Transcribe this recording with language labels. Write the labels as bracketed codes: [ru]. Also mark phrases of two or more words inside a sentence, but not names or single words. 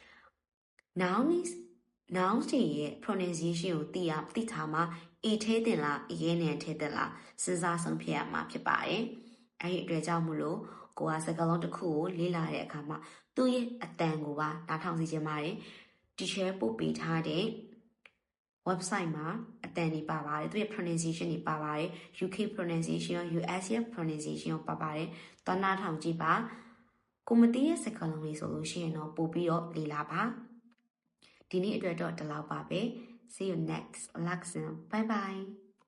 [my] nouns တွေရဲ့ pronunciation ကိုသိထားမှာ A ထဲတင်လား A နဲ့ထဲတင်လားစဉ်းစားဆုံးဖြတ်ရမှာဖြစ်ပါတယ်အဲ့ဒီအတွက်ကြောင့်မို့လို့ကိုကစကားလုံးတစ်ခုကိုလေ့လာတဲ့အခါမှာသူ့ရဲ့အတန်ကိုပါနားထောင်စီခြင်းပါတယ် teacher ပို့ပေးထားတဲ့ website မှာအတန်တွေပါပါတယ်သူရဲ့ pronunciation တွေပါပါတယ် [en] UK pronunciation US pronunciation [my] ပါပါတယ်သွားနားထောင်ကြည့်ပါကိုမသိတဲ့စကားလုံးလေးဆိုလို့ရှိရင်တော့ပို့ပြီးတော့လေ့လာပါဒီနေ့အတွက်တော့ဒီလောက်ပါပဲ [en] see you next lesson bye bye